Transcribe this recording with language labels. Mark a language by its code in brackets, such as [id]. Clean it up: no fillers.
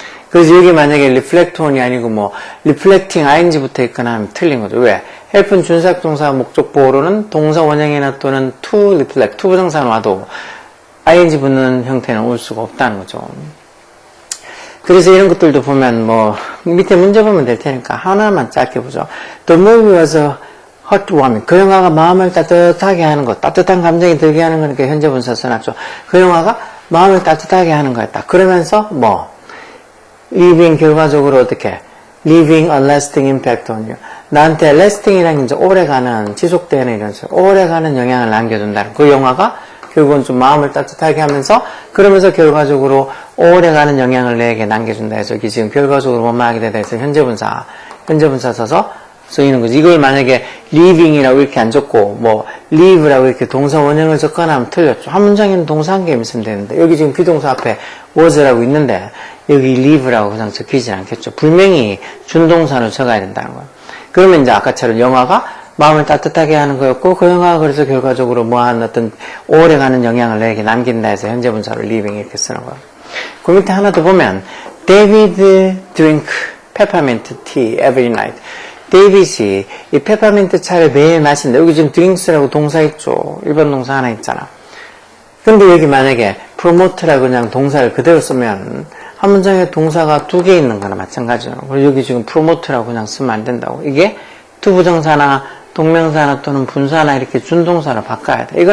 [ko] 그래서 여기 만약에 reflect이 아니고 뭐 reflecting ing 붙어 있거나 하면 틀린 거죠. 왜? help은 준사역 동사 목적 보호로는 동사 원형이나 또는 to reflect, to 부정사는 와도 ing 붙는 형태는 올 수가 없다는 거죠. 그래서 이런 것들도 보면 뭐 밑에 문제 보면 될 테니까 하나만 짧게 보죠. [en] The movie was heartwarming. [ko] 그 영화가 마음을 따뜻하게 하는 것, 따뜻한 감정이 들게 하는 거니까 현재 분사 써놨죠. 그 영화가 마음을 따뜻하게 하는 거였다. 그러면서 뭐 leaving 결과적으로 어떻게 [en] leaving a lasting impact on you. [ko] 나한테 lasting이라는 게 오래가는, 지속되는 이런 오래가는 영향을 남겨준다는 그 영화가 결국은 좀 마음을 따뜻하게 하면서 그러면서 결과적으로 오래가는 영향을 내게 남겨준다 해서 여기 지금 결과적으로 원망하게 되다 해서 현재 분사 써서 쓰이는 거지. 이걸 만약에 living이라고 이렇게 안 적고 뭐 live라고 이렇게 동사 원형을 적거나 하면 틀렸죠. 한 문장에는 동사 한 개 있으면 되는데 여기 지금 비동사 앞에 was라고 있는데 여기 live라고 그냥 적히진 않겠죠. 분명히 준동사를 적어야 된다는 거예요. 그러면 이제 아까처럼 영화가 마음을 따뜻하게 하는 거였고, 그 영화가 그래서 결과적으로 뭐한 어떤 오래가는 영향을 내게 남긴다 해서 현재 분사로 living 이렇게 쓰는 거예요. 그 밑에 하나 더 보면, [en] David drink peppermint tea every night. [ko] 데이빗이 이 페퍼민트 차를 매일 마신다. 여기 지금 drinks라고 동사 있죠. 일반 동사 하나 있잖아. 근데 여기 만약에 promote라고 그냥 동사를 그대로 쓰면 한 문장에 동사가 2개 있는 거나 마찬가지예요. 그리고 여기 지금 promote라고 그냥 쓰면 안 된다고. 이게 투부정사나 동명사나 또는 분사나 이렇게 준동사로 바꿔야 돼.